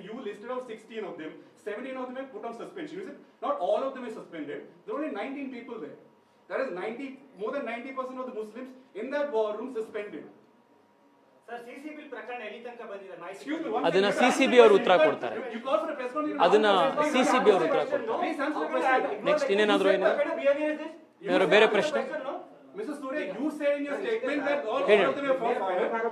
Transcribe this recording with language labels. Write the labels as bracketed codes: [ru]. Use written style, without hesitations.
[en] You listed out 16 of them. 17 of them were put on suspension. You said not all of them are suspended. There were only 19 people there. That is more than 90% of the Muslims in that war room suspended. [kn] Sir, CCB ಪ್ರಕರಣ ಎಲ್ಲಿ ತನಕ ಬಂದಿದೆ? ಅದನ್ನ CCB ಅವರು ಉತ್ತರ ಕೊಡ್ತಾರೆ. ಅದನ್ನ CCB ಅವರು ಉತ್ತರ ಕೊಡ್ತಾರೆ. ನೆಕ್ಸ್ಟ್ ಇನ್ನೇನಾದ್ರೂ ಏನಾದ್ರು ಬೇರೆ ಪ್ರಶ್ನೆ? [en] Mr. Surya, you said in your statement that all of them were fired.